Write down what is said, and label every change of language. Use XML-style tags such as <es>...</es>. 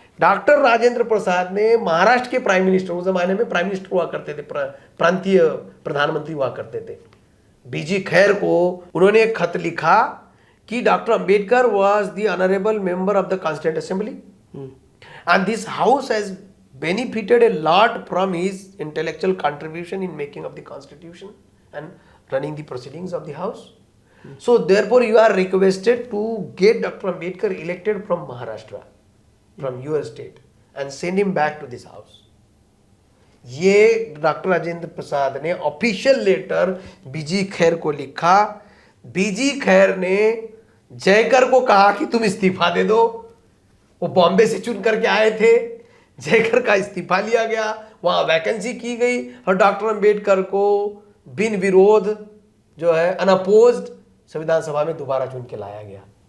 <hi>Doctor Rajendra Prasad ने महाराष्ट्र के prime minister, उस जमाने में प्राइम मिनिस्टर हुआ करते थे, प्रांतीय प्रधानमंत्री हुआ करते थे, बीजी खैर को उन्होंने एक खत लिखा कि</hi> <en>Doctor Ambedkar was the honourable member of the constituent assembly and this house has benefited a lot from his intellectual contribution in making of the constitution and running the proceedings of the house. So therefore you are requested to get Dr. Ambedkar elected from Maharashtra, from your state, and send him back to this house.</en> <hi>ये doctor Rajendra Prasad ने official letter बीजी खैर को लिखा। बीजी खैर ने जयकर को कहा कि तुम इस्तीफा दे दो। वो बॉम्बे से चुन करके आए थे, जयकर का इस्तीफा लिया गया, वहां वैकेंसी की गई और डॉक्टर अंबेडकर को बिन विरोध जो है अनअपोज्ड संविधान सभा में दोबारा चुन के लाया गया।</hi>